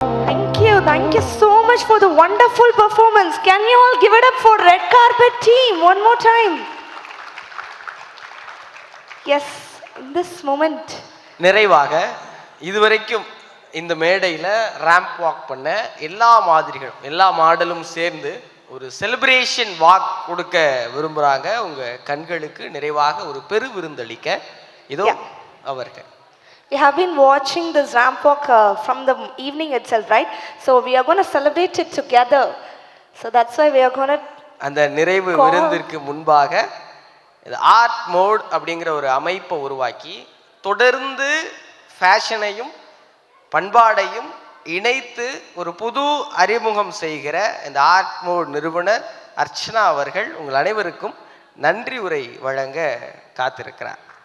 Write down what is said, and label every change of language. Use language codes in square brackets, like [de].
[en] Thank you so much for the wonderful performance. Can you all give it up for Red Carpet team one more time? Yes, in this moment. [ta] நிறைவாக இதுவரைக்கும் இந்த மேடையில் ramp walk பண்ண எல்லா மாதிரிகளும் எல்லா மாடலும் சேர்ந்து ஒரு செலிப்ரேஷன் வாக் கொடுக்க விரும்புகிறாங்க. உங்கள் கண்களுக்கு நிறைவாக ஒரு பெரு விருந்தளிக்க இதோ அவர்கள். [en] We have been watching this ramp walk from the evening itself, right? So we are going to celebrate it together. So that's why we are going to [ta] அந்த நிறைவு விருந்திற்கு முன்பாக இந்த ஆர்ட் மோட் அப்படிங்கிற ஒரு அமைப்பை உருவாக்கி தொடர்ந்து ஃபேஷனையும் பண்பாடையும் இணைத்து ஒரு புது அறிமுகம் செய்கிற இந்த ஆர்ட் மோட் நிறுவனர் அர்ச்சனா அவர்கள் உங்கள் அனைவருக்கும் நன்றி உரை வழங்க காத்திருக்கிறார்.